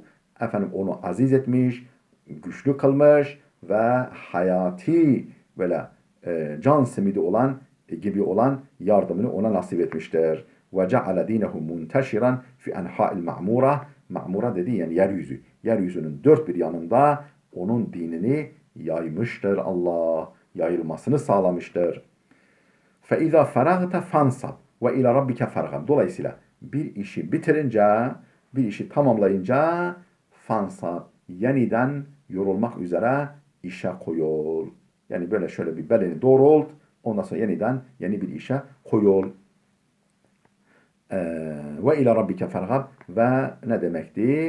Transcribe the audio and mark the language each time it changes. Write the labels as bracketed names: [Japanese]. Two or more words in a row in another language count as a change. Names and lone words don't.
[Turkish] Efendim onu aziz etmiş, güçlü kılmış ve hayati böyle can simidi olan gibi olan yardımını ona nasip etmiştir. [Arabic] وجعل دينه منتشرا في أنحاء المعمورة. [Turkish] Ma'mura dediği yani yeryüzü. Yeryüzünün dört bir yanında onun dinini yaymıştır Allah. Yayılmasını sağlamıştır. [Arabic] فَاِذَا فَرَغْتَ فَانْصَبْ وَاِلَى رَبِّكَ فَرْغَبْ. [Turkish] Dolayısıyla bir işi bitirince, bir işi tamamlayınca fansab, yeniden yorulmak üzere işe koyul. Yani böyle şöyle bir belini doğrult, ondan sonra yeniden yeni bir işe koyul. [Arabic] وإلى ربك فارغب, [Turkish] ve ne demekti?